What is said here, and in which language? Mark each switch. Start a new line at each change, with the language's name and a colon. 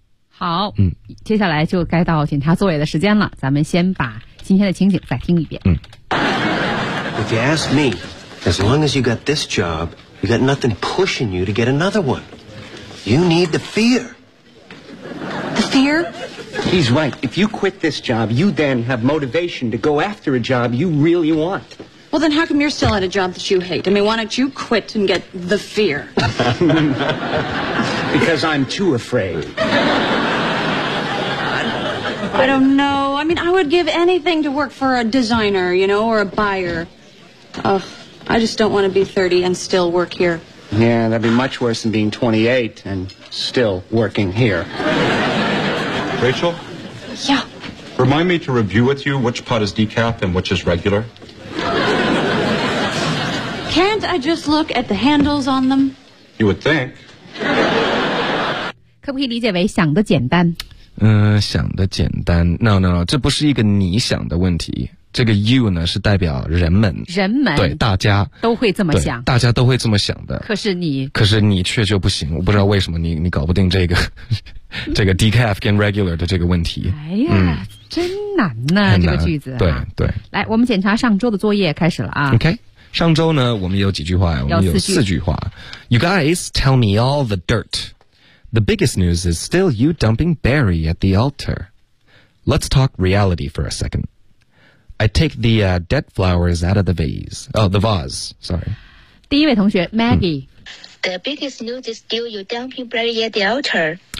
Chinese: 好、接下来就该到检查座位的时间了。咱们先把今天的情景再听一遍。
English: If you ask me, as long as you got this job, you got nothing pushing you to get another one. You need the fear. Fear? He's right. If you quit this job, you then have motivation to go after a job you really want. Well, then how come you're still at a job that you hate? I mean, why don't you quit and get the fear? Because I'm too afraid. I don't know. I mean, I would give anything to work for a designer, you know, or a buyer. Ugh, I just don't want to be 30 and still work here. Yeah, that'd be much worse than being 28 and still working here. Rachel? Yeah? Remind me to review with you which pot is decaf and which is regular. Can't I just look at the handles on them? You would think.
Chinese: 可不可以理解为想得简单？想得简单。
English: No,
Chinese: 这不是一个你想的问题。这个 you 呢是代表人们对大家都会这么想，大家都会这么想的。可是你却就不行，我不知道为什么你搞不定这个decaf 跟 regular 的这个问题。哎呀，真难呐，这个句子。对，来，我们检查上周的作业开始了啊。 OK， 上周呢，我们有几句话呀？我们有四句话。
English: You guys tell me all the dirt. The biggest news is still you dumping Barry at the altar. Let's talk reality for a second. I take the dead flowers out of the vase. Oh, the vase. Sorry.
Chinese: 第一位同学 Maggie.
English: The biggest news is still you dumping Barry at the altar.